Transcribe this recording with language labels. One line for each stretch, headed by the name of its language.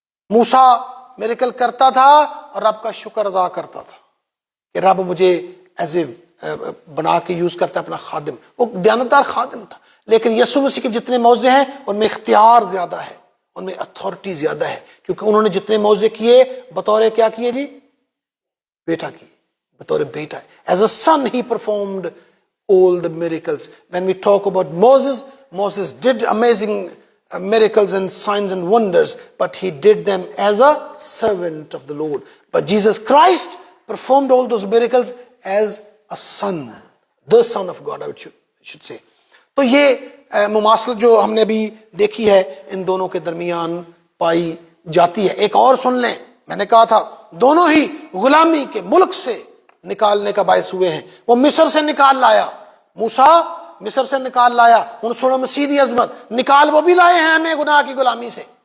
Urdu: موسیٰ miracle کرتا تھا اور رب کا شکر ادا کرتا تھا کہ رب مجھے ایز اے بنا کے یوز کرتا ہے اپنا خادم. وہ دیانتدار خادم تھا, لیکن یسوع مسیح کے جتنے معجزے ہیں ان میں اختیار زیادہ ہے, ان میں اتھارٹی زیادہ ہے, کیونکہ انہوں نے جتنے معجزے کیے بطور کیا کیے جی, بیٹا کی, بطور بیٹا.
English: As a son he performed all the miracles. When we talk about Moses did amazing miracles and signs and wonders, but he did them as a servant of the Lord. But Jesus Christ performed all those miracles as a son, the son of God, I should say.
Urdu: تو یہ مماثلت جو ہم نے ابھی دیکھی ہے ان دونوں کے درمیان پائی جاتی ہے. ایک اور سن لیں, میں نے کہا تھا دونوں ہی غلامی کے ملک سے نکالنے کا باعث ہوئے ہیں. وہ مصر سے نکال لایا, موسیٰ مصر سے نکال لایا,
Punjabi: ان سنو مسیح دی عظمت,
Urdu: نکال وہ بھی لائے ہیں ہمیں گناہ کی غلامی سے.